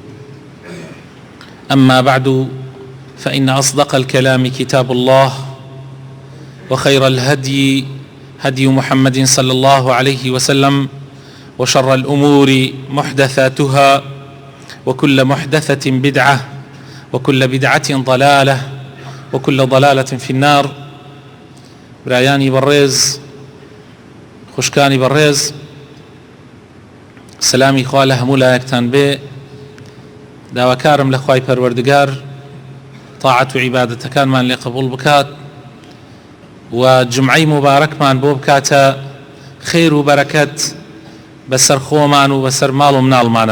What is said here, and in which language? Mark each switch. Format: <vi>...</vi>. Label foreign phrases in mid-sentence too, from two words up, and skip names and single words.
<ar>أما بعد، فإن أصدق الكلام كتاب الله، وخير الهدي هدي محمد صلى الله عليه وسلم، وشر الأمور محدثاتها، وكل محدثة بدعة، وكل بدعة ضلالة، وكل ضلالة في النار.</ar> <ckb>برایانی بەڕێز، خوشکانی بەڕێز، سلامی خوا لە هەموو لایەکتان بێ. داواکارم لە خوای پەروەردگار تاعەت و عیبادەتەکانمان لێ قبوڵ بکات و جمعەی مبارەکمان بۆ بکاتە خێر و بەرەکەت بەسەر خۆمان و بەسەر ماڵ و مناڵمانە.</ckb>